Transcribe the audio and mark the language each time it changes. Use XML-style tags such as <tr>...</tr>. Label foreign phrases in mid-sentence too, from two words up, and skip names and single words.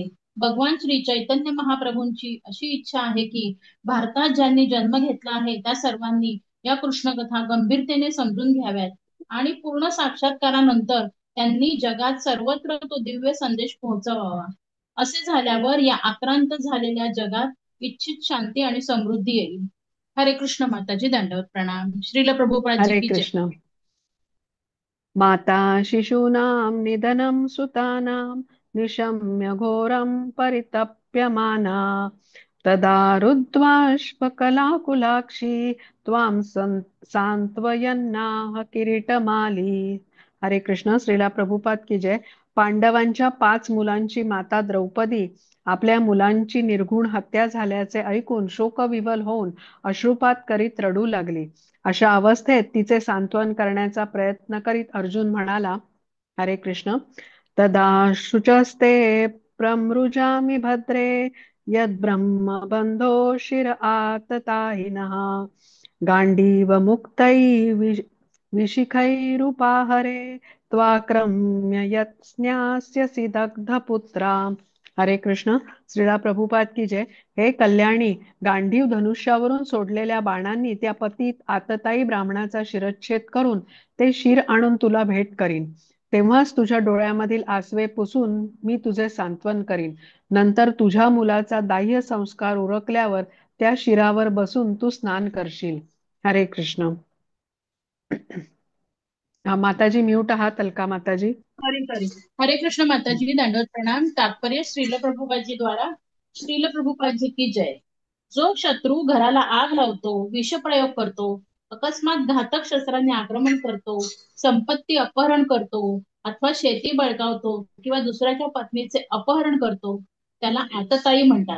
<mr>भगवान श्री चैतन्य महाप्रभूंची अशी इच्छा आहे की भारतात ज्यांनी जन्म घेतला आहे त्या सर्वांनी या कृष्ण कथा गंभीरतेने समजून घ्याव्यात आणि पूर्ण साक्षात्कारानंतर त्यांनी जगात सर्वत्र तो दिव्य संदेश पोहोचवावा. असे झाल्यावर या आक्रांत झालेल्या जगात इच्छित शांती आणि समृद्धी येईल. हरे कृष्ण माताजी, दंडवत प्रणाम. श्रील प्रभुपादजी हरे</mr> <hi>की जय.</hi> <mr>कृष्ण.</mr> <sa>माता शिशूनां निधनं सुतानां निशम्य घोरं परितप्यमाना तदा रुद्ध्वाश्वकलाकुलाक्षी त्वां सांत्वयन्नाह किरीटमाली.</sa> <mr>हरे कृष्ण.</mr> <hi>श्रीला प्रभुपाद की जय.</hi> <mr>पांडवांच्या 5 मुलांची माता द्रौपदी आपल्या मुलांची निर्घृण हत्या झाल्याचे ऐकून शोकविव्हल होऊन अश्रुपात करीत रडू लागली. अशा अवस्थेत तिचे सांत्वन करण्याचा प्रयत्न करीत अर्जुन म्हणाला, हरे कृष्ण.</mr> <sa>तदा शुचस्ते प्रमृजामि भद्रे यद्ब्रह्म बंधो शिर आततायिनः गांडीव मुक्तै विशिखैरुपाहरे त्वाक्रम्य यत्स्न्यास्यसि दग्धपुत्रा.</sa> <mr>हरे कृष्ण.</mr> <hi>श्रीला प्रभुपाद की जय.</hi> <mr>हे कल्याणी, गांडीव धनुष्यावरून सोडलेल्या बाणांनी त्या पतीत आततायी ब्राह्मणाचा शिरच्छेद करून ते शिर आणून तुला भेट करीन. तेव्हाच तुझ्या डोळ्यामधील आसवे पुसून मी तुझे सांत्वन करीन. नंतर तुझ्या मुलाचा दाह्य संस्कार उरकल्यावर त्या शिरावर बसून तू स्नान करशील. हरे कृष्ण. माताजी म्यूट आहात. अलका माताजी. हरे हरे. हरे कृष्ण माताजी, दंडवत प्रणाम.</mr> <hi>तात्पर्य श्रील प्रभुपादजी द्वारा श्रील प्रभुपादजी की जय.</hi> <mr>जो शत्रू घराला आग लावतो, विषप्रयोग करतो, अकस्मात घातक शस्त्राने आक्रमण करतो, संपत्ती अपहरण करतो अथवा शेती बळकावतो किंवा दुसऱ्याच्या पत्नीचे अपहरण करतो, त्याला आततायी म्हणतात.</mr>